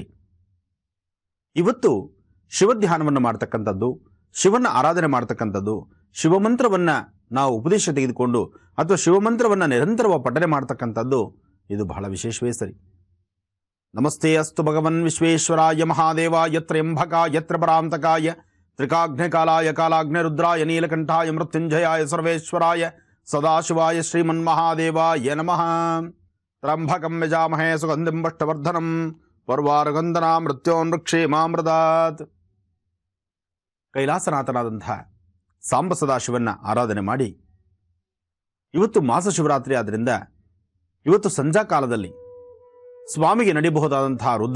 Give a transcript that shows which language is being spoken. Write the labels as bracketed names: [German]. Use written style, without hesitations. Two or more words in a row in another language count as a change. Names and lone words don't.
[Kannada] ಇವತ್ತು ಶಿವಧ್ಯಾನವನ್ನು ಮಾಡ್ತಕ್ಕಂಥದ್ದು, ಶಿವನ ಆರಾಧನೆ ಮಾಡ್ತಕ್ಕಂಥದ್ದು, ಶಿವಮಂತ್ರವನ್ನು ನಾವು ಉಪದೇಶ ತೆಗೆದುಕೊಂಡು ಅಥವಾ ಶಿವಮಂತ್ರವನ್ನು ನಿರಂತರವಾಗಿ ಪಠನೆ ಮಾಡ್ತಕ್ಕಂಥದ್ದು ಇದು ಬಹಳ ವಿಶೇಷವೇ ಸರಿ. [Sanskrit] ನಮಸ್ತೆ ಅಸ್ತು ಭಗವನ್ ವಿಶ್ವೇಶ್ವರಾಯ ಮಹಾದೇವಾಯ ತ್ರ್ಯಂಬಕಾಯ ತ್ರಿಪರಾಂತಕಾಯ ತ್ರಿಕಾಗ್ನಿಕಾಲಾಯ ಕಾಲಾಗ್ನಿ ರುದ್ರಾಯ ನೀಲಕಂಠಾಯ ಮೃತ್ಯುಂಜಯಾಯ ಸರ್ವೇಶ್ವರಾಯ ಸದಾಶಿವಾಯ ಶ್ರೀಮನ್ಮಹಾದೇವಾಯ ನಮಃ. ತ್ರ್ಯಂಬಕಂ ಯಜಾಮಹೇ ಸುಗಂಧಿಂ ಪುಷ್ಟಿವರ್ಧನಂ ಪರ್ವಾರಗಂಧನಾ ಮೃತ್ಯೋನ್ವೃಕ್ಷೇಮಾಮೃತಾತ್. [Kannada] ಕೈಲಾಸನಾಥನಾದಂತಹ ಸಾಂಬ ಸದಾಶಿವನ್ನ ಆರಾಧನೆ ಮಾಡಿ ಇವತ್ತು ಮಾಸ ಶಿವರಾತ್ರಿ ಆದ್ದರಿಂದ ಇವತ್ತು ಸಂಜಾ ಕಾಲದಲ್ಲಿ ಸ್ವಾಮಿಗೆ ನಡಿಬಹುದಾದಂತಹ